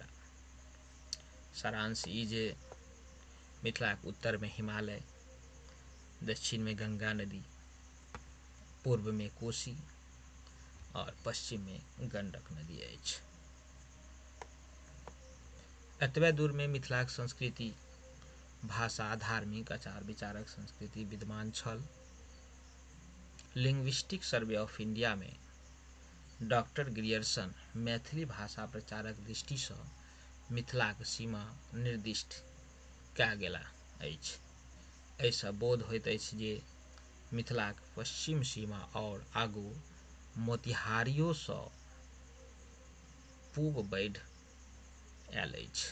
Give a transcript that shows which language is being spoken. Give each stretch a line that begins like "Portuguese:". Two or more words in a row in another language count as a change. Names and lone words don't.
Maithili: सारांश ई जे मिथिला के उत्तर में हिमालय, दक्षिण में गंगा नदी, पूर्व में कोशी और पश्चिम में गंडक नदी अछि। एतबे दूर में मिथिलाक संस्कृति, भाषा, धार्मिक आचार विचारक संस्कृति विद्यमान छल। लिंग्विस्टिक सर्वे ऑफ इंडिया में डॉक्टर ग्रियर्सन मैथिली भाषा प्रचारक दृष्टि सँ मिथिलाक सीमा निर्दिष्ट कए गेला अछि। एहिसँ बोध होइत अछि जे मिथिलाक पश्चिम सीमा और आगू मोतिहारियो सँ पूब बढ़ि आयल अछि।